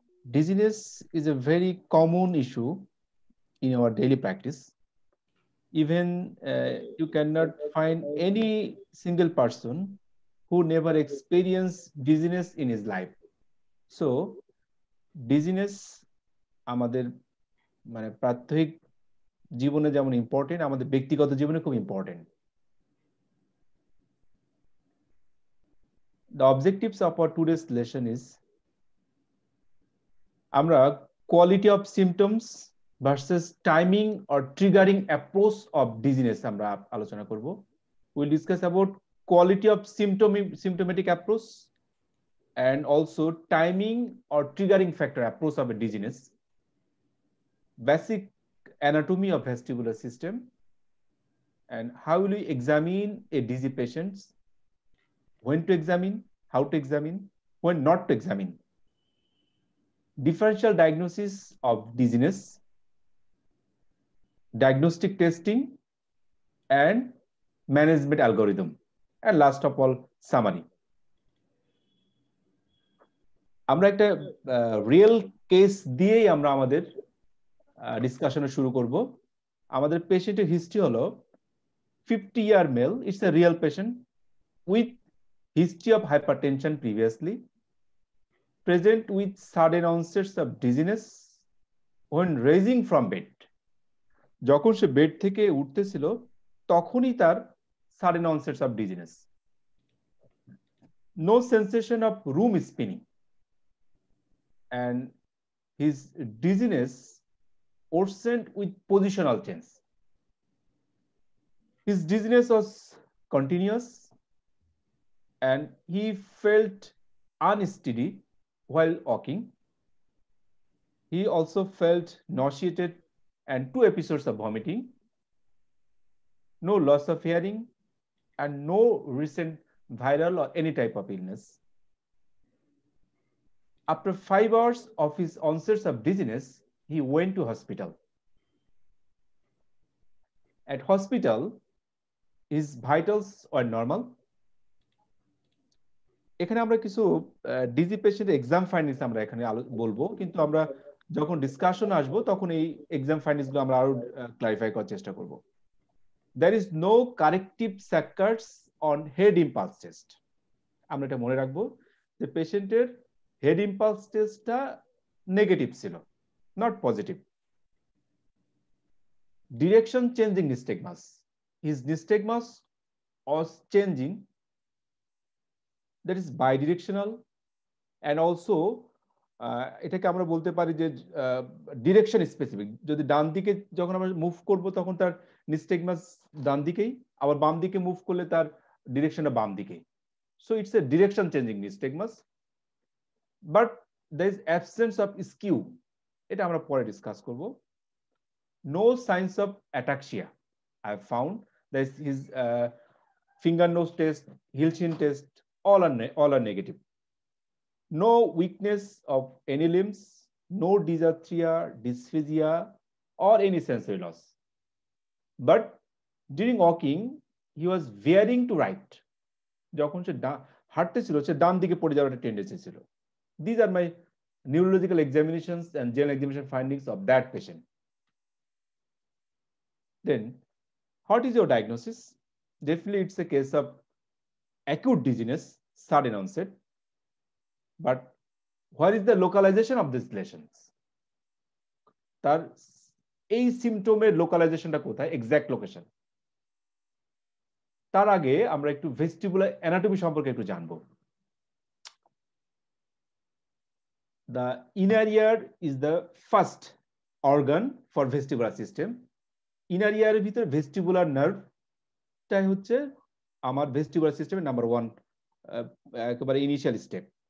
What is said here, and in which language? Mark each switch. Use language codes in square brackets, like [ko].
[en] Dizziness is a very common issue in our daily practice. Even you cannot find any single person who never experienced dizziness in his life. So, dizziness [bn] আমাদের মানে প্রাত্যহিক জীবনে যেমন important, আমাদের ব্যক্তিগত জীবনে খুব important. [en] The objectives of our today's lesson is আমরা quality of symptoms versus timing or triggering approach of dizziness [bn] আমরা আলোচনা করব। [en] We'll discuss about quality of symptomatic approach and also timing or triggering factor approach of a dizziness, basic anatomy of vestibular system, and how will we examine a dizzy patient, when to examine, how to examine, when not to examine, differential diagnosis of dizziness, diagnostic testing, and management algorithm, and last of all, summary. [bn] আমরা একটা real case দিয়েই আমরা আমাদের ডিসকাশনে শুরু করব। আমাদের পেশেন্টের history হলো [en] 50-year male. It's a real patient with history of hypertension previously, present with sudden onsets of dizziness when raising from bed. [bn] যখন সে বেড থেকে উঠতেছিল তখনই তার [en] sudden onsets of dizziness. No sensation of room spinning, and his dizziness worsened with positional change. His dizziness was continuous and he felt unsteady while walking. He also felt nauseated and 2 episodes of vomiting, no loss of hearing, and no recent viral or any type of illness. After 5 hours of his onsets of dizziness, he went to hospital. At hospital, his vitals were normal. [bn] এখানে আমরা কিছু DG পেশেন্টের exam findings আমরা এখানে বলবো, কিন্তু আমরা যখন ডিসকাশন আসবো তখন এই এক্সাম ফাইন্ডিংস গুলো আমরা আরো ক্লারিফাই করার চেষ্টা করব। [en] There is no corrective saccades on head impulse test. [bn] আমরা এটা মনে রাখবো যে পেশেন্টের হেড ইম্পালস টেস্টটা নেগেটিভ ছিল, [en] Not positive. Direction changing nystagmus, his nystagmus was changing, that is bidirectional, and also [bn] এটাকে আমরা বলতে পারি যে [en] Direction specific. [bn] যদি ডান দিকে যখন আমরা মুভ করব তখন তার নিস্টেগমাস ডান দিকেই, আবার বাম দিকে মুভ করলে তার ডিরেকশনটা বাম দিকেই। [en] so it's a direction changing nystagmus, but there is absence of skew, [bn] এটা আমরা পরে ডিসকাস করব। [en] No signs of ataxia I have found. There is his finger nose test, heel chin test, all are negative. No weakness of any limbs, no dysarthria, dysphagia, or any sensory loss. But during walking, he was veering to right. [bn] যখন সে হাঁটতেছিল সে ডান দিকে পড়ে যাওয়ার একটা tendency ছিল। [en] These are my neurological examinations and general examination findings of that patient. Then, what is your diagnosis? Definitely, it's a case of acute dizziness, sudden onset. But where is the localization of these lesions? [bn] তার এই সিম্পটমের লোকালাইজেশনটা কোথায়, exact location. তার আগে আমরা একটু vestibular anatomy সম্পর্কে একটু জানবো। [en] The inner ear is the first organ for vestibular system. [bn] Inner ear এর ভিতরে ভেস্টিবুলার নার্ভটাই হচ্ছে আমার ভেস্টিবুলার সিস্টেমের নাম্বার 1 একেবারে ইনিশিয়াল স্টেপ।